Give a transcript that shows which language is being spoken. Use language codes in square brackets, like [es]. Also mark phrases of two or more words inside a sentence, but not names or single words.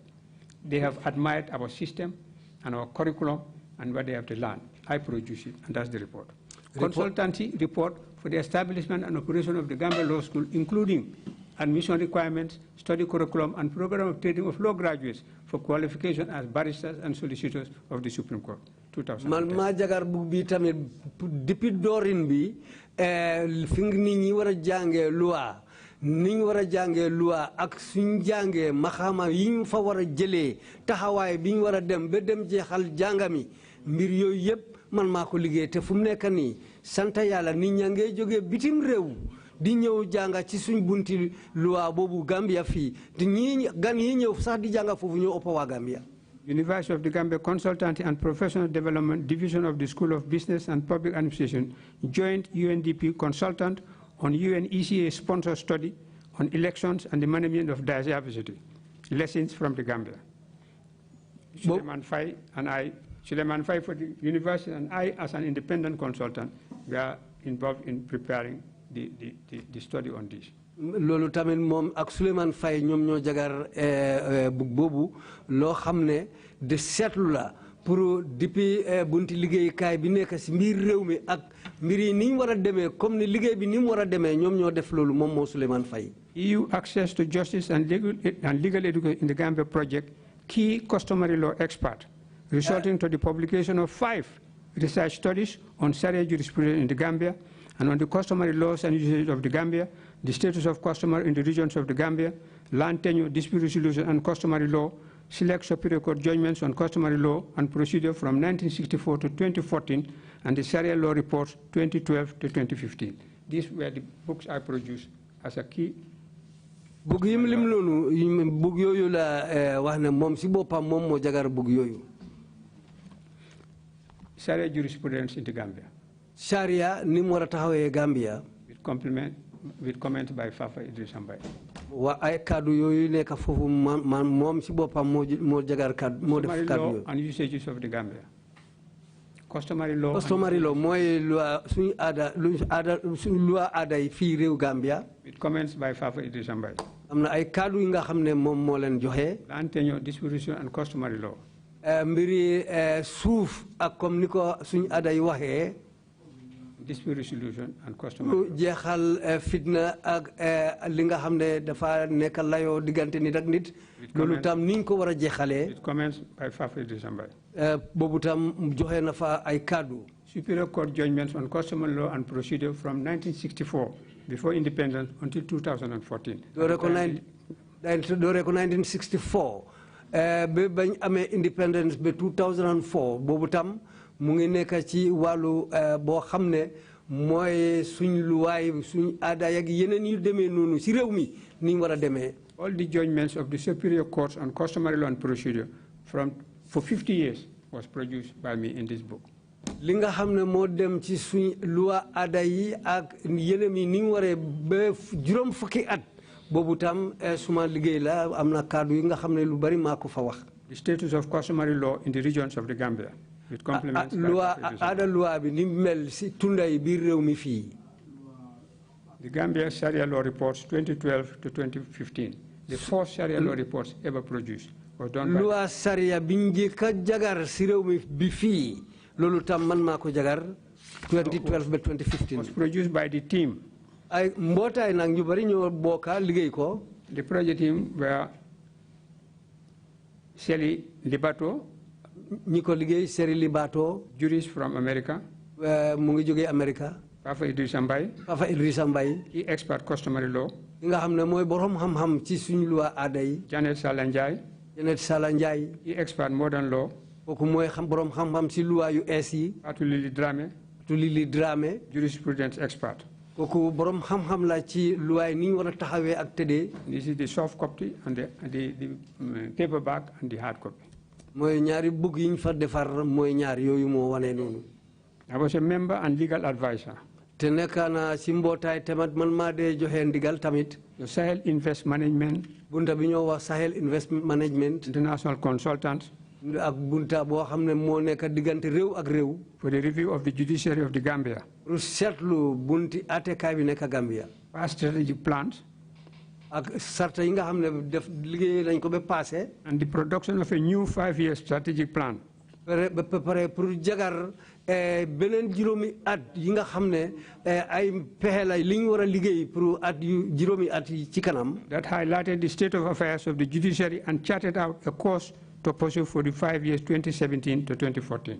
[en] They have admired our system and our curriculum and what they have to learn. I produce it, and that's the report. Consultancy report for the establishment and operation of the Gambia Law School, including admission requirements, study curriculum, and program of training of law graduates for qualification as barristers and solicitors of the Supreme Court, 2010. [wo] Man ma jagar bu bi tamit depuis dorin bi fi nit ñi war a jàngee loi ni ñu war a jàngee loi ak suñ jàngee maxaama yi ñu fa war a jëlee taxawaay bi ñu war a dem ba dem jeexal jàngami mbir yooyu yëpp man maa ko liggéey te fu mu nekk nii sant yàlla nit ñaa ngay jógee bitim réew di ñëw jànga ci suñ bunti loi boobu Gambia fii te ñii gan yi ñëw sax di jànga foofu ñoo ëpp waa Gambia. [en] University of the Gambia Consultancy and Professional Development Division of the School of Business and Public Administration, joint UNDP consultant on UNECA sponsored study on elections and the management of diversity, lessons from the Gambia. Suleiman Faye for the university and I, as an independent consultant, we are involved in preparing the study on this. [wo] Lolu tamit mom ak Suleiman Faye ñom ñoo jagar book bobu lo xamne de setlu la [fr] pour depuis [wo] bunti liggéey kay bi nekk ci mbir réew mi ak mbir yi ni wara démé comme ni liggéey bi ni wara démé ñom ñoo def lolu mom mo Suleiman Faye. [en] EU access to justice and legal education in the Gambia project, key customary law expert, resulting to the publication of 5 research studies on Sharia jurisprudence in the Gambia and on the customary laws and usages of the Gambia, the status of customer in the regions of the Gambia, land tenure, dispute resolution and customary law, select Superior Court judgments on customary law and procedure from 1964 to 2014, and the Sharia law reports 2012 to 2015. These were the books I produced as a key. [wo] Book yim lim lolu book yoyu la wax ne mom ci bopam mom mo jagar book yoyu. [en] Sharia jurisprudence in the Gambia. [wo] Sharia ni mo wara taxawé Gambia. [en] With comments by Fafa Edrissa Mbai. [wo] Wa ay kaddu yoyu nek fofu man mom ci bopam mo jagar kaddu mo def kaddu yoyu. [en] And usages of the Gambia. Customary law [wo] moy loi suñu loi aday fi rew Gambia. [en] With comments by Fafa Edrissa Mbai. [wo] Amna ay kaddu yi nga xamne mom mo len joxe. [en] Land tenure, dispute resolution and customary law. [wo] Mbiri souf ak comme niko suñu aday waxe [en] dispute resolution and customary law. [wo] Jeexal fitna ak li nga xamne dafa nek layo digante nit ak nit. Lolu tam niñ ko wara jeexale. [en] With comments by Fafa Edrissa Mbai. [wo] Bobu tam joxe na fa ay kaddu. [en] Superior Court judgments on customary law and procedure from 1964 before independence until 2014. Do recognize [wo] 1964 be bañ amé independence be 2004 bobu tam mu ngi nekk ci walu bo xamné moy suñ luwaay suñ aada yak yeneen yu démé nonu ci réew mi ni wara démé. [en] All the judgments of the Superior Courts on customary law and procedure for 50 years was produced by me in this book. [wo] Li nga xamne mo dem ci suñ loi aada yi ak yeneen yi ni waré ba juroom fukki at bobu tam suma liggéey la amna kaddu yi nga xamne lu bari mako fa wax. [en] The status of customary law in the regions of the Gambia with complements. [wo] Loi aada loi bi ni mel ci tunday bi réew mi fi. [en] The Gambia Sharia law reports 2012 to 2015. The first Sharia law reports ever produced was done by [wo] loi Sharia bi ka jagar ci réew mi bi fi lolu tam man mako jagar 2012 ba 2015. [en] Was produced by the team. [wo] Ay mbotay nak ñu bari ñoo boka liggéey ko. [en] The project team were Shelly Libato, [wo] ñi ko liggéey Seri Libato, [en] jurist from America. [wo] Mu ngi joggé America. Fafa Edrissa Mbai. Fafa Edrissa Mbai. [en] Key expert customary law. [wo] Nga xamne moy borom xam-xam ci suñu loi aada yi. Janet Salanjay. Janet Salanjay. [en] Key expert modern law. [wo] Koku moy borom xam-xam ci loi yu es yi. Atulili Dramé. Atulili Dramé. [en] Jurisprudence expert. [wo] Koku borom xam-xam la ci loi ni wara taxawé ak tédé. [en] This is the soft copy and the paperback and the hard copy. [wo] Moy ñaari book yiñ fa defar moy ñaar yoyu mo wané nonu. [en] I was a member and legal advisor. [wo] Te nekana ci mbotay tamat man ma dé joxé ndigal tamit. [en] The Sahel Invest Management. [wo] Bunta bi ñoo wax Sahel Invest Management. [en] International consultant. [wo] Ak bunta bo xamné mo nekk digënté réew ak réew. [en] For the review of the judiciary of the Gambia. [wo] Pour seetlu bunti ATK bi nekk Gambia. [en] Past strategic plans. [wo] Ak sarta yi nga xamné def liggéey lañ ko ba passé. [en] And the production of a new 5-year strategic plan. [wo] Pare pour jagar benen juróomi at yi nga xamné ay pexe la li ñu wara liggéey pour at yu juróomi at ci kanam. [en] That highlighted the state of affairs of the judiciary and charted out a course to pursue for the 5 years 2017 to 2014.